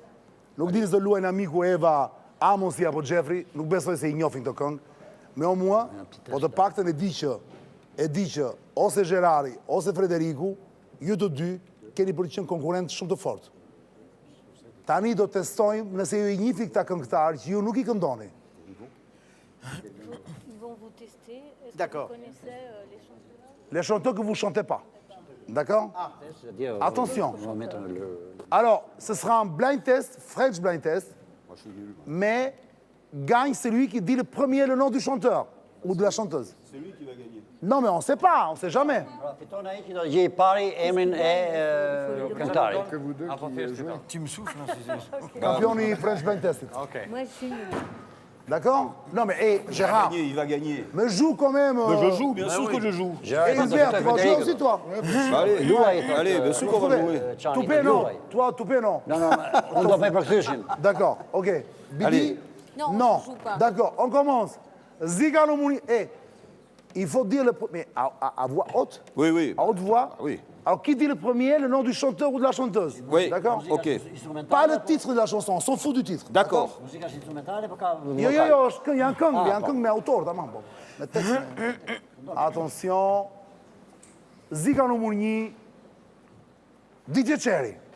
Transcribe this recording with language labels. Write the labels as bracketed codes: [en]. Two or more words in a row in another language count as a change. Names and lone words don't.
[sq] Nuk dini se luajnë amiku Eva Amosi apo Jeffrey, nuk besoj se I njohin këtë këngë, me o mua, po të paktën e di që ose Gjerari, ose Frederiku, ju të dy keni për të qenë konkurrent shumë të fortë. Tani do testojmë nëse ju I njifi këta këngëtarë që ju nuk I këndoni. [fr] D'accord. Les chanteurs que vous ne chantez pas. D'accord? Attention. Alors, ce sera un [en] blind test, French blind test, [fr] mais gagne celui qui dit le premier le nom du chanteur ou de la chanteuse. C'est lui qui va gagner. Non, mais on ne sait pas, on ne sait jamais. [sq] Fiton ai që do të gjej pari emrin e këngëtarit. [fr] Tu me souffles. [en] Campioni French blind test. [fr] Moi, je suis nulle. D'accord? Non, mais Gérard. Il va gagner. Mais joue quand même. Je joue, bien sûr que je joue. Et Hubert, tu vas jouer aussi, toi? Allez, bien sûr qu'on va jouer. Toupé, non. Toi, Toupé, non. Non, on doit faire përkthyshin. D'accord, ok. Bibi? Non, je joue pas. D'accord, on commence. Zigano Mouni. Il faut dire le premier. À voix haute? Oui. À haute voix? Oui. Alors, qui dit le premier, le nom du chanteur ou de la chanteuse? Oui. D'accord? Ok. Pas le titre de la chanson, on s'en fout du titre. D'accord. [sq] Muzika është instrumentale, por ka Jo, janë këngë me autor, tamam. Me tekst. [fr] Attention. Zigano Mouni. [sq] DJ Qeri.